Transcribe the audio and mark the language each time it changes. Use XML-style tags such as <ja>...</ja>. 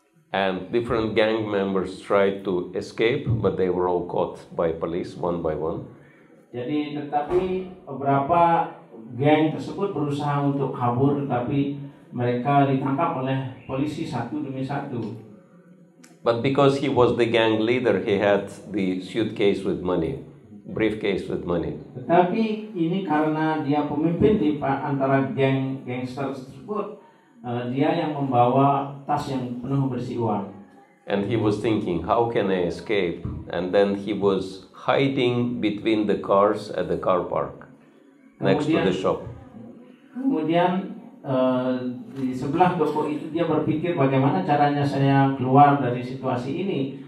<en>And different gang members tried to escape, but they were all caught by police one by one.</en> <id>Jadi tetapi beberapa geng tersebut berusaha untuk kabur, tetapi mereka ditangkap oleh polisi satu demi satu.</id> <en>But because he was the gang leader, he had the suitcase with money, briefcase with money.</en> <id>Tetapi ini karena dia pemimpin di antara gangster tersebut, dia yang membawa tas yang penuh berisi uang.</id> <en>And he was thinking, how can I escape? And then he was hiding between the cars at the car park, next to the shop.</en> <id>Kemudian di sebelah toko itu dia berpikir bagaimana caranya saya keluar dari situasi ini.</id>